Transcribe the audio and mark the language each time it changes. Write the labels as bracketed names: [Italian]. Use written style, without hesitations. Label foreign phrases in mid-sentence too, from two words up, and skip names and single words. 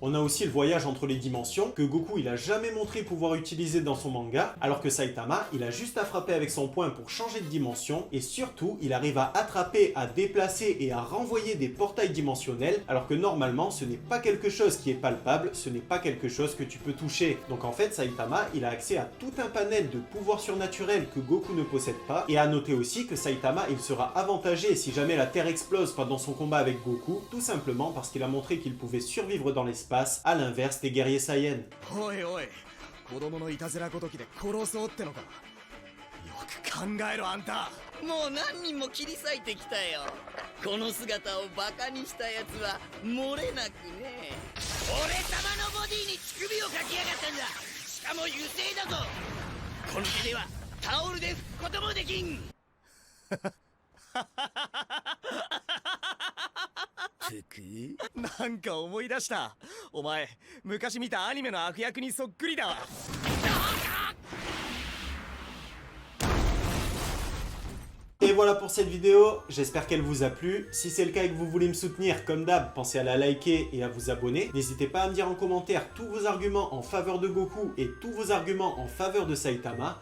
[French] On a aussi le voyage entre les dimensions, que Goku il a jamais montré pouvoir utiliser dans son manga, alors que Saitama, il a juste à frapper avec son poing pour changer de dimension, et surtout, il arrive à attraper, à déplacer et à renvoyer des portails dimensionnels, alors que normalement, ce n'est pas quelque chose qui est palpable, ce n'est pas quelque chose que tu peux toucher. Donc en fait, Saitama, il a accès à tout un panel de pouvoirs surnaturels que Goku ne possède pas. Et à noter aussi que Saitama, il sera avantagé si jamais la Terre explose pendant son combat avec Goku, tout simplement parce qu'il a montré qu'il pouvait survivre dans l'espace, à l'inverse des guerriers Saiyans. [Japanese] おいおい、子供のいたずらごときで殺そうってのか。よく考えろあんた。もう何人も切り裂いてきたよ。この姿をバカにしたやつは漏れなくね。俺様のボディに乳首をかきやがったんだ。しかも油性だぞ。この手ではタオルで拭くこともできん。なんか思い出した。お前昔見たアニメの悪役にそっくりだわ。 [French] Et voilà pour cette vidéo, j'espère qu'elle vous a plu. Si c'est le cas et que vous voulez me soutenir, comme d'hab, pensez à la liker et à vous abonner. N'hésitez pas à me dire en commentaire tous vos arguments en faveur de Goku et tous vos arguments en faveur de Saitama.